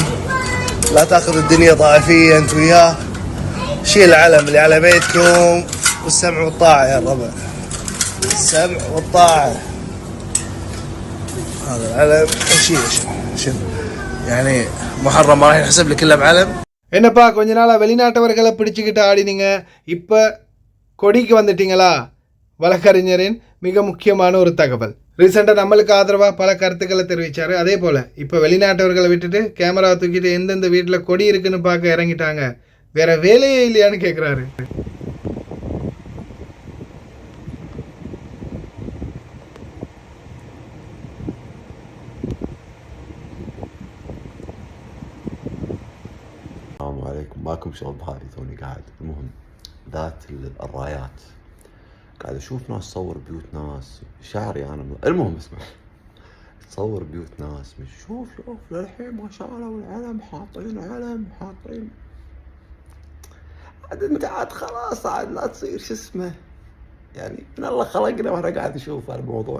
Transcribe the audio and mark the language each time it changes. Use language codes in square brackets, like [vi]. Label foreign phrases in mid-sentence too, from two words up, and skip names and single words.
[ar] لا تاخذ الدنيا طائفية انت وياه. شيل العلم اللي على بيتكم والسمع والطاعة يا الربع. السمع والطاعة. هذا العلم شيل يعني محرم ما راح ينحسب لك الا بعلم. [ta] என்னப்பா கொஞ்ச நாளாக வெளிநாட்டவர்களை பிடிச்சிக்கிட்டு ஆடினீங்க, இப்போ கொடிக்கு வந்துட்டீங்களா? வழக்கறிஞரின் மிக முக்கியமான ஒரு தகவல். ரீசெண்டாக நம்மளுக்கு ஆதரவாக பல கருத்துக்களை தெரிவித்தார். அதே போல் இப்போ வெளிநாட்டவர்களை விட்டுட்டு கேமரா தூக்கிட்டு எந்தெந்த வீட்டில் கொடி இருக்குன்னு பார்க்க இறங்கிட்டாங்க, வேற வேலையே இல்லையான்னு கேட்குறாரு. [ar] السلام عليكم. ماكم شغل بهاري توني قاعد. المهم ذات الرايات قاعد اشوف ناس تصور بيوت ناس شعري انا المهم اسمع تصور بيوت ناس شوف للحين ما شالوا العلم حاطين عاد انت عاد خلاص عاد لا تصير شو اسمه يعني من الله خلقنا وانا قاعد اشوف الموضوع.